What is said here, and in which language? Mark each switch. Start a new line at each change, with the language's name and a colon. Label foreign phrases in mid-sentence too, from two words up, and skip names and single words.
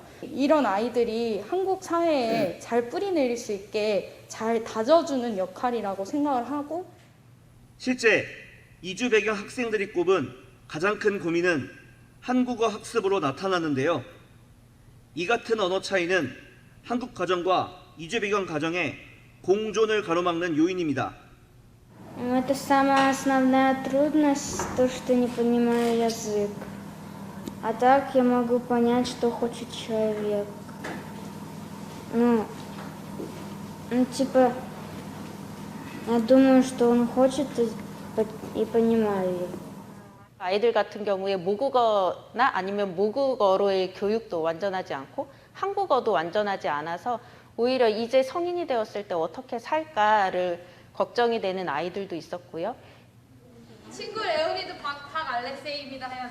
Korean: 이런 아이들이 한국 사회에 잘 뿌리내릴 수 있게 잘 다져주는 역할이라고 생각을 하고 실제 이주 배경 학생들이 꼽은 가장 큰 고민은 한국어 학습으로 나타나는데요. 이 같은 언어 차이는 한국 가정과 이주 배경 가정의 공존을 가로막는 요인입니다.
Russian: Это самая основная трудность, то, что не понимаю язык. А так я могу понять, что хочет человек. Типа, я думаю, что он хочет и понимаю его.
Korean: 아이들 같은 경우에 모국어나 아니면 모국어로의 교육도 완전하지 않고 한국어도 완전하지 않아서 오히려 이제 성인이 되었을 때 어떻게 살까를 걱정이 되는 아이들도 있었고요. 친구 레오니도 박알렉세이입니다 해야지.